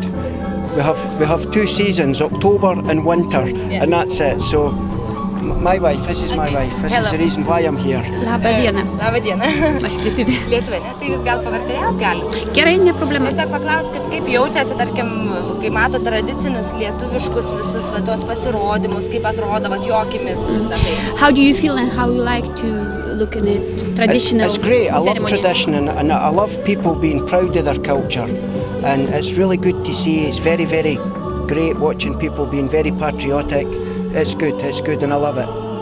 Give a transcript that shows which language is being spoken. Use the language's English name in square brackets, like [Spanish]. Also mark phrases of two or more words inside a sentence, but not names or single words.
[English] We have 2 seasons, October and winter, and that's it. So my wife, this is my wife. This is the reason why I'm here. [Lithuanian] Labą dieną. Labą dieną. Aš lietuvė. Lietuvė, ne? Tai jūs gal pavertėjot gali? Gerai, ne problema. Tiesiog paklauskit, kaip jaučiasi, tarkim, kai mato tradicinius lietuviškus visus tos pasirodymus, kaip atrodo jo akimis visą tai. [English] How do you feel and how you like to look at it? Traditional It's great. I love ceremony. tradition and I love people being proud of their culture. And it's really good to see. It's very, very great watching people being very patriotic. It's good and I love it.